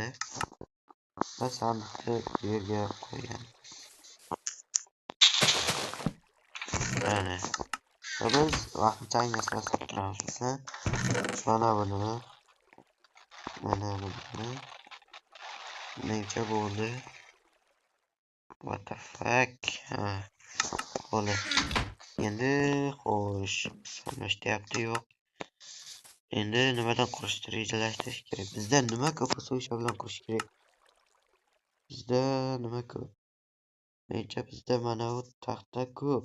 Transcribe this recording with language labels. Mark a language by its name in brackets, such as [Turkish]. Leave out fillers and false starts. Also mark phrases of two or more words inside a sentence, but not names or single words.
[Uzbek] Va sandiqni bu yerga qo'yamiz. Mana. Biz vaqtincha narsalar solib turamiz. Mana buni. Mana buni. Menimcha bo'ldi. [English] What the fuck? [Uzbek] Bo'ldi. Endi xo'sh, solmashyapti yo'q. Endi nimadan qurishni rejalashtirish kerak. Bizda nima ko'p bo'lsa o'sha bilan qurish kerak. Bizda nima ko'p? Menimcha bizda mana bu taxta ko'p.